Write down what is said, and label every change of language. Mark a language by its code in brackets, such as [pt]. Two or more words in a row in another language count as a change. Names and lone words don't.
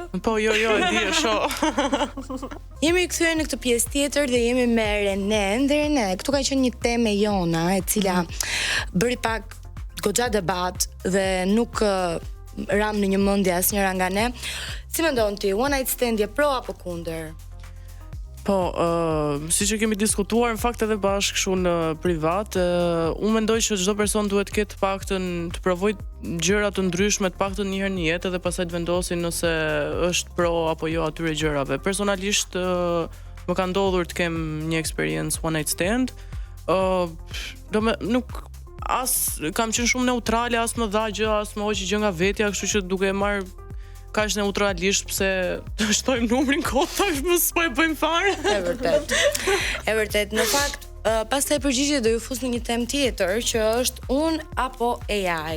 [sq] po jo, e di e shoh. Jemi kthyer në këtë pjesë tjetër dhe jemi me Renen. Dhe Rene, këtu ka qenë një temë jona e cila bëri pak goxha debat dhe nuk ram në një mendje asnjëra nga ne. Si mendon ti, [en] one night stand [sq] je pro apo kundër? Po, siç e kemi diskutuar në fakt edhe bashkë kështu në privat, unë mendoj që çdo person duhet të ketë paktën të provojë gjëra të ndryshme të paktën një herë në jetë dhe pastaj të vendosin nëse është pro apo jo atyre gjërave. Personalisht më ka ndodhur të kem një [en] experience one night stand. [sq] Nuk kam qenë shumë neutrale, as më dha gjë, as më hoqi gjë nga vetja, kështu që duke e marr kaq neutralisht pse të shtojmë numrin kot tash më s'po e bëjmë fare. E vërtet. Në fakt, pastaj përgjigje do ju fus në një temë tjetër që është unë apo AI.